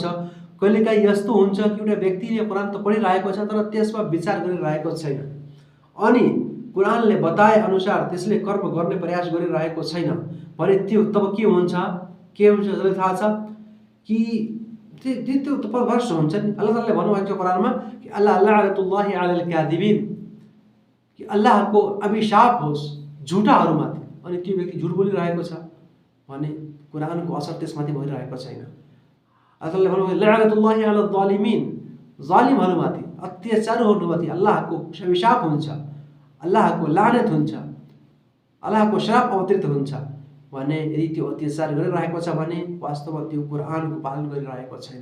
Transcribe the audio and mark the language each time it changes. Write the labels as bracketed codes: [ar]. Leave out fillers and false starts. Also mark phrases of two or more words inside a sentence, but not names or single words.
[ne] कहिलेकाहीँ यस्तो हुन्छ कि एउटा व्यक्तिले कुरान त पढिरहेको छ तर त्यसमा विचार गरिरहेको छैन अनि कुरानले बताए अनुसार त्यसले कर्म गर्ने प्रयास गरिरहेको छैन भने त्यो तब के हुन्छ जसले थाहा छ कि त्यो त परभ्रष्ट हुन्छ नि। अल्लाह ताआलाले भन्नुभएको छ कुरानमा कि अल्लाह [ar] لعنة الله على الكاذبين, [ne] कि अल्लाहको अभिशाप होस् झुटाहरूमाथि। अनि त्यो व्यक्ति झुट बोलिरहेको छ भने कुरानको असर त्यसमाथि भइरहेको छैन। अल्लाह ताआलाले भन्नुभयो [ar] لعنة الله على الظالمين, [ne] जालिमहरूमाथि, अत्याचारहरूमाथि अल्लाहको अभिशाप हुन्छ, अल्लाहको लानत हुन्छ, अल्लाहको श्राप अवतरित हुन्छ भने यदि त्यो अत्याचार गरिरहेको छ भने वास्तवमा त्यो कुरानको पालन गरिरहेको छैन।